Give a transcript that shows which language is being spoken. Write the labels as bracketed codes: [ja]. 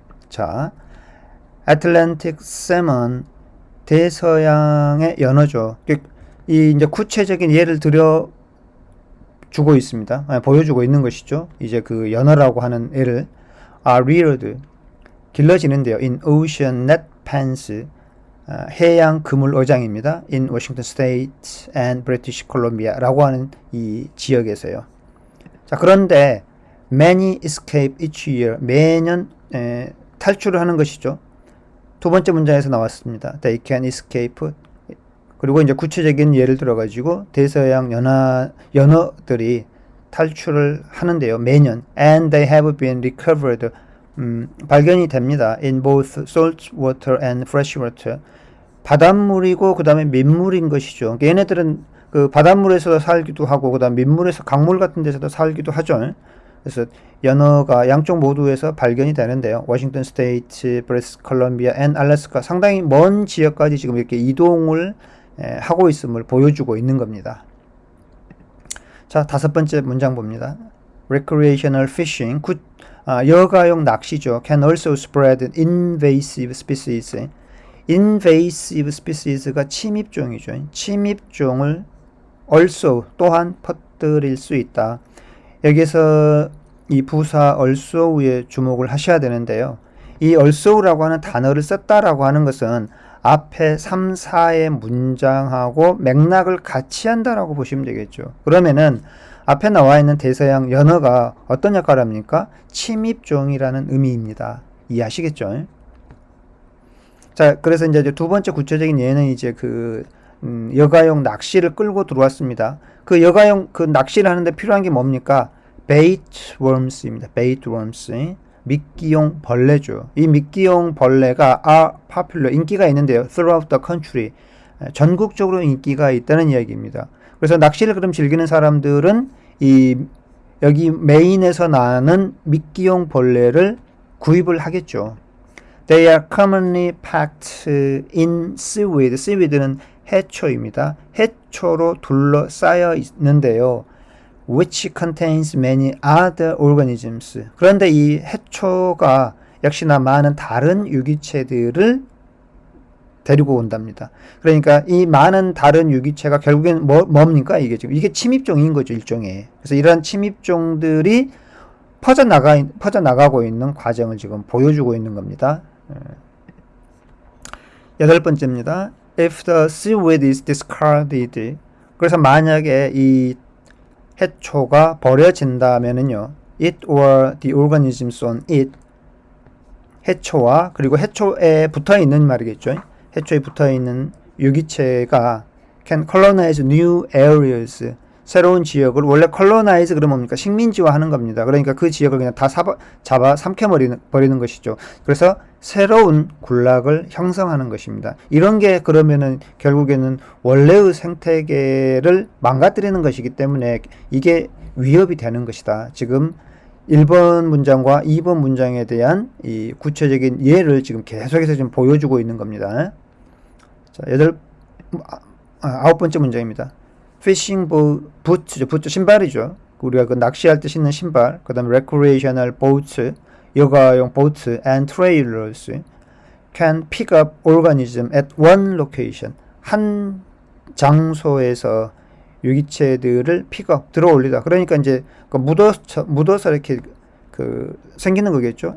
[ko] 자, Atlantic salmon, 대서양의 연어죠. 이 이제 구체적인 예를 들어 주고 있습니다. 보여주고 있는 것이죠. 이제 그 연어라고 하는 애를 [en] are reared, [ko] 길러지는데요. [en] in ocean net pens, [ko] 해양 그물 어장입니다. [en] in Washington State and British Columbia [ko] 라고 하는 이 지역에서요. 자, 그런데 [en] many escape each year, [ko] 매년 탈출을 하는 것이죠. 두 번째 문장에서 나왔습니다. [en] They can escape. [ko] 그리고 이제 구체적인 예를 들어가지고 대서양 연어들이 탈출을 하는데요. 매년. [en] And they have been recovered. [ko] 발견이 됩니다. [en] In both salt water and fresh water. [ko] 바닷물이고 그 다음에 민물인 것이죠. 얘네들은 그 바닷물에서도 살기도 하고 그 다음 민물에서 강물 같은 데서도 살기도 하죠. 그래서 연어가 양쪽 모두에서 발견이 되는데요. 워싱턴 스테이트, 브리티시 콜롬비아, 앤 알래스카, 상당히 먼 지역까지 지금 이렇게 이동을 하고 있음을 보여주고 있는 겁니다. 자, 다섯 번째 문장 봅니다. Recreational fishing, 여가용 낚시죠. [en] Can also spread invasive species. [ko] invasive species가 침입종이죠. 침입종을 also, 또한 퍼뜨릴 수 있다. 여기서 이 부사 also에 주목을 하셔야 되는데요. 이 also라고 하는 단어를 썼다라고 하는 것은 앞에 3, 4의 문장하고 맥락을 같이 한다라고 보시면 되겠죠. 그러면은 앞에 나와 있는 대서양 연어가 어떤 역할을 합니까? 침입종이라는 의미입니다. 이해하시겠죠? 자, 그래서 이제 두 번째 구체적인 예는 이제 여가용 낚시를 끌고 들어왔습니다. 그 여가용 낚시를 하는데 필요한 게 뭡니까? [en] bait worms입니다. [ko] bait worms. 미끼용 벌레죠. 이 미끼용 벌레가 [en] are popular, [ko] 인기가 있는데요. [en] throughout the country. [ko] 전국적으로 인기가 있다는 이야기입니다. 그래서 낚시를 그럼 즐기는 사람들은 여기 메인에서 나는 미끼용 벌레를 구입을 하겠죠. [en] They are commonly packed in seaweed. [ko] seaweed는 해초입니다. 해초로 둘러싸여 있는데요. [en] which contains many other organisms. [ko] 그런데 이 해초가 역시나 많은 다른 유기체들을 데리고 온답니다. 그러니까 이 많은 다른 유기체가 결국엔 뭡니까? 이게 침입종인 거죠, 일종의. 그래서 이러한 침입종들이 퍼져나가고 있는 과정을 지금 보여주고 있는 겁니다. 여덟 번째입니다. [en] If the seaweed is discarded. [ko] 그래서 만약에 이 해초가 버려진다면은요, [en] it or the organisms on it, [ko] 해초와 그리고 해초에 붙어 있는 말이겠죠. 해초에 붙어 있는 유기체가 [en] can colonize new areas, [ko] 새로운 지역을, 원래 colonize 그러면 뭡니까? 식민지화하는 겁니다. 그러니까 그 지역을 그냥 다 잡아 삼켜버리는 것이죠. 그래서 새로운 군락을 형성하는 것입니다. 이런 게 그러면은 결국에는 원래의 생태계를 망가뜨리는 것이기 때문에 이게 위협이 되는 것이다. 지금 1번 문장과 2번 문장에 대한 이 구체적인 예를 지금 계속해서 지금 보여주고 있는 겁니다. 자, 아홉 번째 문장입니다. 피싱 부츠, 신발이죠. 우리가 낚시할 때 신는 신발. 그 다음에 [en] recreational boats, [ko] 여가용 [en] boats and trailers can pick up organism at one location. [ko] 한 장소에서 유기체들을 픽업, 들어올리다. 그러니까 이제 묻어서 이렇게 생기는 거겠죠.